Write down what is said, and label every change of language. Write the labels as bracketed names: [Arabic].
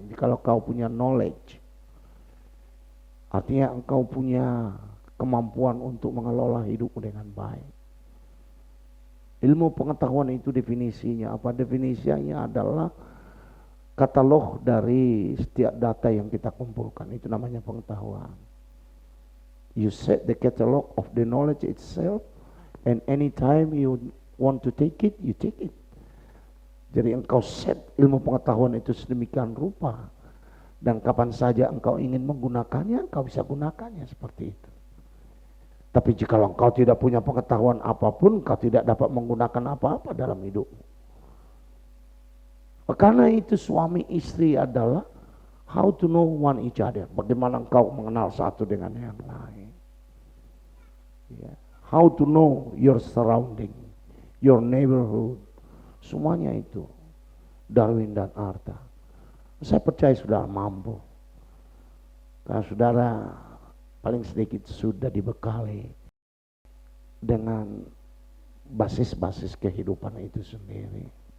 [Indonesian] Kalau kau punya knowledge, artinya engkau punya kemampuan untuk mengelola hidupmu dengan baik. Ilmu pengetahuan itu definisinya apa? Definisinya adalah katalog dari setiap data yang kita kumpulkan. Itu namanya pengetahuan. [English] You set the catalog of the knowledge itself, and anytime you want to take it, you take it. [Indonesian] Jadi engkau set ilmu pengetahuan itu sedemikian rupa, dan kapan saja engkau ingin menggunakannya, engkau bisa gunakannya seperti itu. Tapi jika engkau tidak punya pengetahuan apapun, engkau tidak dapat menggunakan apa-apa dalam hidupmu. Karena itu suami istri adalah [English] how to know one each other. [Indonesian] Bagaimana engkau mengenal satu dengan yang lain. [English] How to know your surrounding, your neighborhood. [Indonesian] Semuanya itu Darwin dan Arthur. Saya percaya saudara mampu. Karena saudara paling sedikit sudah dibekali dengan basis-basis kehidupan itu sendiri.